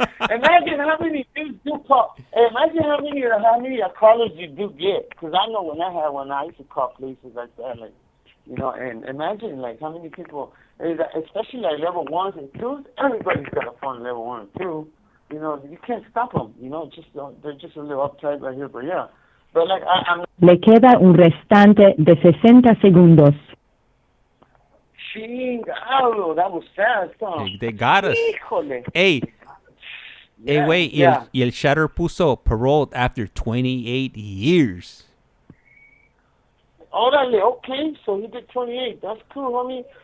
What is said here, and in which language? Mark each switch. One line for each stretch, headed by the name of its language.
English: Imagine how many dudes do call. Imagine how many callers you do get. Because I know when I had one, I used to call places like that. Like, and imagine like how many people, especially like level 1s and 2s, everybody's got a phone level 1 and 2. You can't stop them. They're just a little uptight right here, but yeah. But like,
Spanish: Le queda un restante de 60 segundos.
English: Chingado, that was fast, huh? They got us.
Spanish: Híjole.
English: Hey, wait. Yeah.
Spanish: Y el Shatter puso
English: paroled after 28 years. Órale, okay. So he did 28. That's cool, homie.